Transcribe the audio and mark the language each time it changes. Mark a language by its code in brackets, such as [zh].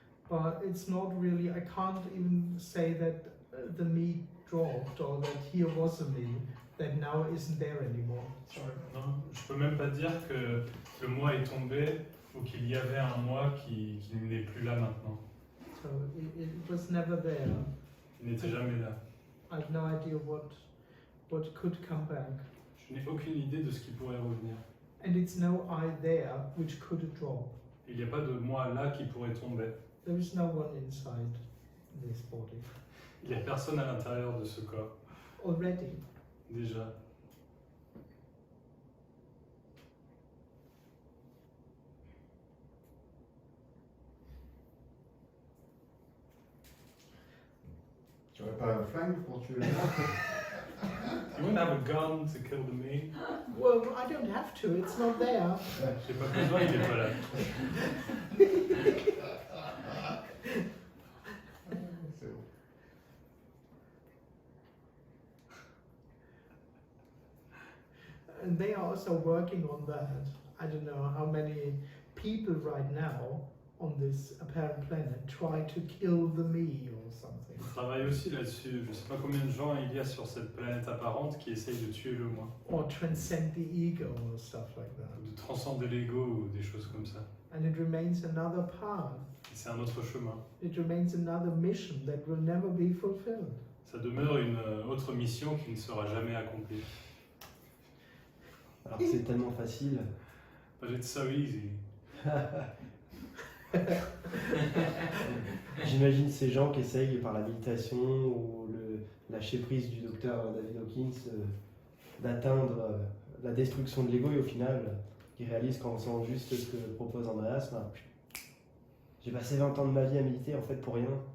[en] But it's not really, I can't even say that the me dropped or that here was a me that now isn't there anymore. Sorry. [fr] non, je peux même pas dire que le moi est tombé ou qu'il y avait un moi qui n'est plus là maintenant. [en] So it was never there. [fr] Il n'était jamais là. [en] I have no idea what could come back. [fr] Je n'ai aucune idée de ce qui pourrait revenir. [en] And it's no I there which could drop. [fr] Il n'y a pas de moi là qui pourrait tomber. [en] There is no one inside this body. [fr] Il n'y a personne à l'intérieur de ce corps, [en] Already. [fr] déjà. pas un flingue pour tuer les gens? [en] You won't have a gun to kill the me. Well, I don't have to, it's not there. [fr] J'ai pas besoin, il est pas là. C'est bon. [en] And they are also working on that. I don't know how many people right now on this apparent planet try to kill the me or something. [fr] On travaille aussi là-dessus. Je sais pas combien de gens il y a sur cette planète apparente qui essayent de tuer le moi. [en] Or transcend the ego or stuff like that. [fr] De transcender l'ego ou des choses comme ça. [en] And it remains another path. [fr] Et c'est un autre chemin. [en] It remains another mission that will never be fulfilled. [fr] Ça demeure une autre mission qui ne sera jamais accomplie. Alors que c'est tellement facile. [en] But it's so easy. [fr] J'imagine ces gens qui essayent par la méditation ou le lâcher prise du docteur David Hawkins d'atteindre la destruction de l'ego et au final ils réalisent qu'en faisant juste ce que propose Andreas, j'ai passé 20 ans de ma vie à méditer en fait pour rien.